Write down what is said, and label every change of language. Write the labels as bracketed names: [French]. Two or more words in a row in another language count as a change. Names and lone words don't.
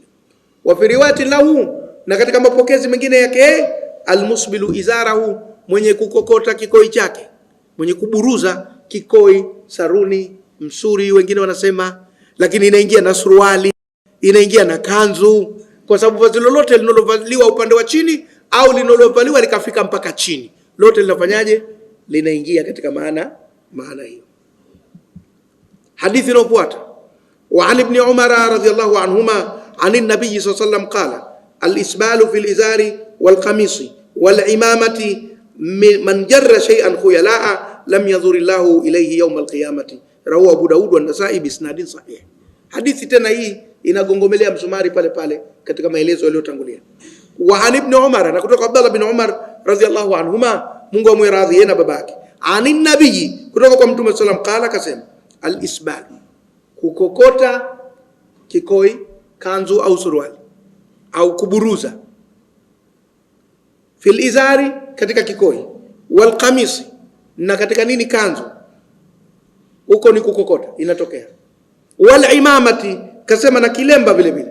[Arabic] وفي رواية له, [Swahili] na katika mapokezi mengine yake, [Arabic] المسبل إزاره, [Swahili] mwenye kukokota kikoi chake, mwenye kuburuza kikoi, saruni, msuri wengine wanasema, lakini inaingia na suruali, inaingia na kanzu, kwa sababu vazi lolote linalovaliwa upande wa chini au linalovaliwa likafika mpaka chini, lote linafanyaje? Linaingia katika maana hiyo. Hadithi inayofuata, [Arabic] وعن ابن عمر رضي الله عنهما عن النبي صلى الله عليه وسلم قال الإسبال في الإزار والقميص والعمامة من جر شيئا خيلاء لم ينظر الله إليه يوم القيامة رواه أبو داود والنسائي بإسناد صحيح. [Swahili] Hadithi tena hii inagongomelea msumari pale pale katika maelezo yaliyotangulia. [Arabic] وعن ابن عمر, [Swahili] na kutoka Abdullah bin Umar [Arabic] رضي الله عنهما, [Swahili] Mungu amwiradhi yeye na babake, [Arabic] عن النبي, [Swahili] kutoka kwa Mtume sallam, qala, kasema, al-isbal, kukokota kikoi, kanzu au suruali, au kuburuza, [Arabic] في الإزار, [Swahili] katika kikoi, [Arabic] والقميص, [Swahili] na katika nini, kanzu, huko ni kukokota inatokea, [Arabic] والعمامة, [Swahili] kasema na kilemba vile vile.